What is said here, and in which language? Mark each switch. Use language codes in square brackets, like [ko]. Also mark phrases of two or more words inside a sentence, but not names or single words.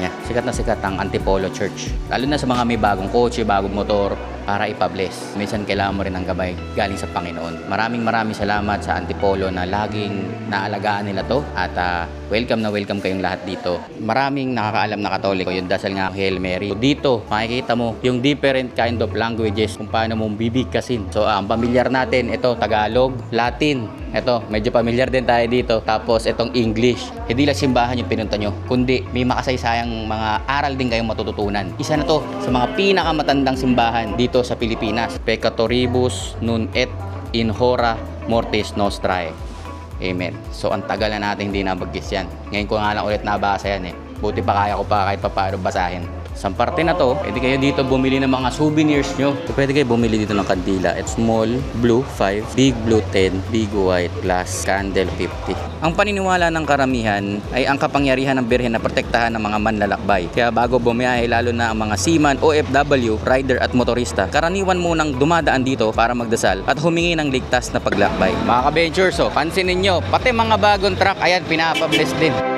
[tl] Sikat na sikat ang Antipolo Church. Lalo na sa mga may bagong kotse, bagong motor, para ipabless. Minsan kailangan mo rin ng gabay galing sa Panginoon. Maraming salamat sa Antipolo na laging naalagaan nila to at welcome na welcome kayong lahat dito. Maraming nakakaalam na Katoliko, yung dasal nga Hail Mary. So, dito makikita mo yung [en] different kind of languages [tl] kung paano mo bibigkasin. So ang pamilyar natin, ito Tagalog, Latin. Ito, medyo pamilyar din tayo dito. Tapos itong English. Hindi lang simbahan yung pinunta nyo, kundi may makasaysayang mga aral din kayong matututunan. Isa na to sa mga pinakamatandang simbahan dito sa Pilipinas. [la] Peccatoribus nun et in hora mortis nostrae. Amen. [tl] So ang tagal na natin hindi nabagis yan. Ngayon ko nga lang ulit nabasa yan eh. Buti pa kaya ko pa kahit pa paano basahin. Sa parte na to, pwede kayo dito bumili ng mga souvenirs nyo. Pwede kayo bumili dito ng kandila. [en] It's small blue 5, big blue 10, big white glass, candle 50. [tl] Ang paniniwala ng karamihan ay ang kapangyarihan ng Birhen na protektahan ng mga manlalakbay. Kaya bago bumiyahe, lalo na ang mga seaman, OFW, rider at motorista, karaniwan munang dumadaan dito para magdasal at humingi ng ligtas na paglakbay. Mga ka-ventures, pansinin nyo, pati mga bagong truck, ayan, pinapabless din.